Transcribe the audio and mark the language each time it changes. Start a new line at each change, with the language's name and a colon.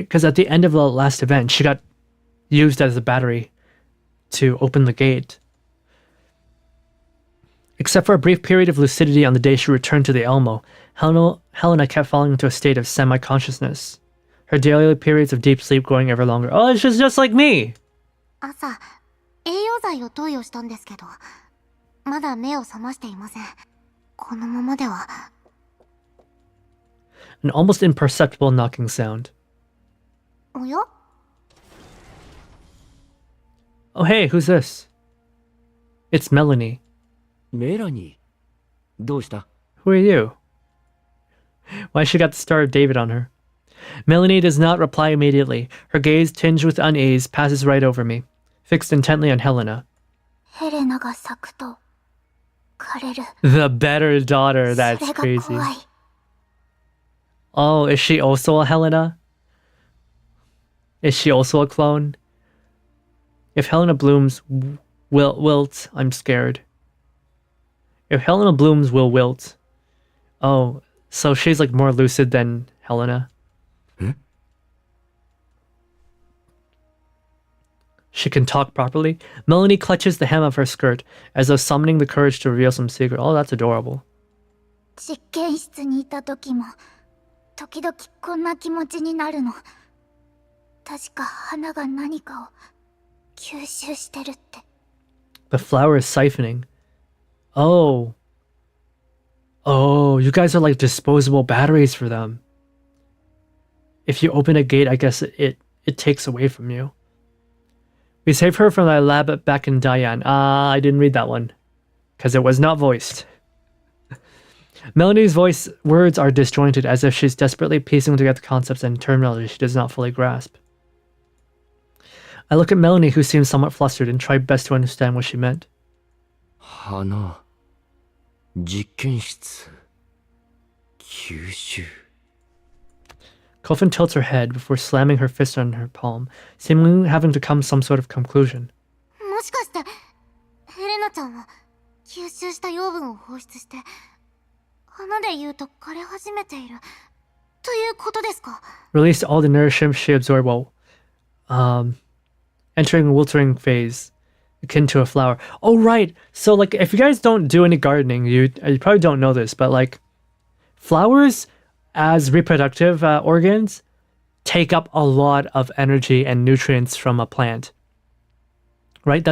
English: Because at the end of the last event, she got used as a battery to open the gate. Except for a brief period of lucidity on the day she returned to the Elmo, Helena kept falling into a state of semi-consciousness. Her daily periods of deep sleep growing ever longer. Oh, it's just like me!
Japanese: 朝、栄養剤を投与したんですけど、まだ目を覚ましていません。このままでは。
English: An almost imperceptible knocking sound.
Japanese: おや?
English: Oh, hey, who's this? It's Melanie.
Japanese: メラニー、どうした?
English: Who are you? Why she got the Star of David on her? Melanie does not reply immediately. Her gaze, tinged with unease, passes right over me, fixed intently on Helena.
Japanese: ヘレナが咲くと枯れる。
English: The better daughter, that's
Japanese: それが
English: crazy.
Japanese: 怖い。
English: Oh, is she also a Helena? Is she also a clone? If Helena blooms wilt, I'm scared. If Helena blooms will wilt. Oh, so she's like more lucid than Helena. Hmm? She can talk properly. Melanie clutches the hem of her skirt as though summoning the courage to reveal some secret. Oh, that's adorable.
Japanese: 実験室にいた時も、時々こんな気持ちになるの。確か花が何かを吸収してるって。
English: The flower is siphoning. Oh. Oh. Oh, you guys are like disposable batteries for them. If you open a gate, I guess it takes away from you. We saved her from the lab back in Diane. I didn't read that one. Because it was not voiced. Melanie's voice words are disjointed, as if she's desperately piecing together concepts and terminology she does not fully grasp. I look at Melanie, who seems somewhat flustered, and try best to understand what she meant.
Japanese: 花実験室吸収
English: Coffin tilts her head before slamming her fist on her palm, seemingly having to come to some sort of conclusion.
Japanese: もしかしてヘレナちゃんは吸収した養分を放出して花で言うと枯れ始めているということですか?
English: Released all the nourishment she absorbed while entering a wilting phase akin to a flower. Oh right, so like if you guys don't do any gardening, you probably don't know this, but like flowers as reproductive organs take up a lot of energy and nutrients from a plant, right?